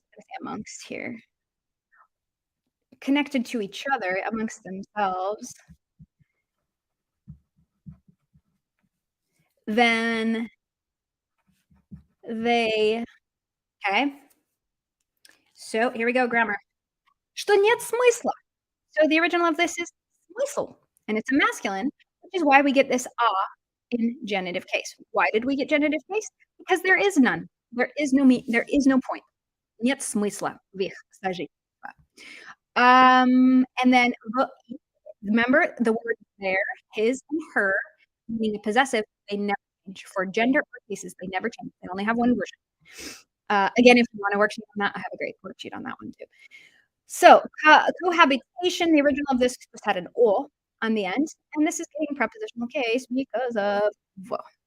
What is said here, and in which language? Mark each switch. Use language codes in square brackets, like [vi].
[en] I'm gonna say amongst here. Connected to each other amongst themselves, then they okay. So here we go, grammar. [ru] Что нет смысла. [en] So the original of this is смысл, and it's a masculine, which is why we get this "а" in genitive case. Why did we get genitive case? Because there is none. There is no point. [ru] Нет смысла в их сожительстве. [en] And then remember the word there, his and her, meaning a possessive, they never change. For gender or cases, they never change. They only have one version. Again, if you want a worksheet on that, I have a great worksheet on that one too. So, cohabitation, the original of this just had an "o" on the end, and this is getting prepositional case because of "в."